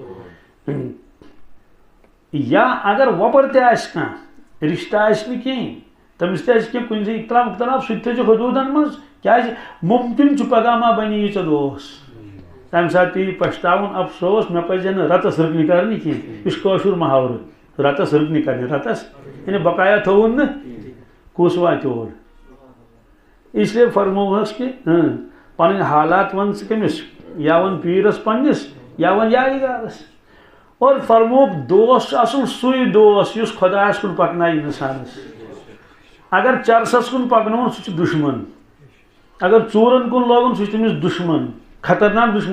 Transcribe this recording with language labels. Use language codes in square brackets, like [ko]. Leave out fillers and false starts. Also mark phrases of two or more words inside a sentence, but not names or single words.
[ks] یا اگر وۄپر تہِ آسہِ کانٛہہ رشتہٕ آسہِ نہٕ کِہیٖنۍ تٔمِس تہِ آسہِ کینٛہہ کُنہِ جایہِ اختلاف سُہ تہِ تھٲیزِ حدوٗدن منٛز کیٛازِ ممکن چھُ پگاہ ما بنہِ یہِ ژےٚ دوس تمہِ ساتہٕ پیٚیہِ پشتاوُن افسوس مےٚ پزِ نہٕ رتس رٕکنہِ کرنہِ کینٛہہ یہِ چھُ کٲشُر محاورٕ رتس رٕکنہِ کرنہِ رتس یعنی بقایا تھوُن نہٕ کُس واتہِ اور [ur] اس لیے [ks] فرموہس کہ پنٕنۍ حالات ون ژٕ کٔمِس یا ون پیٖرس پننِس یا ون یارِ گارس اور فرموک دوست چھُ آسُن سُے دوست یُس خۄدایس کُن پکنایہِ انسانس اگر چرسس کُن پکناوُن سُہ چھُ دُشمن اگر ژوٗرن کُن لوگُن سُہ چھُ تٔمِس دُشمن خطرناک دُشمن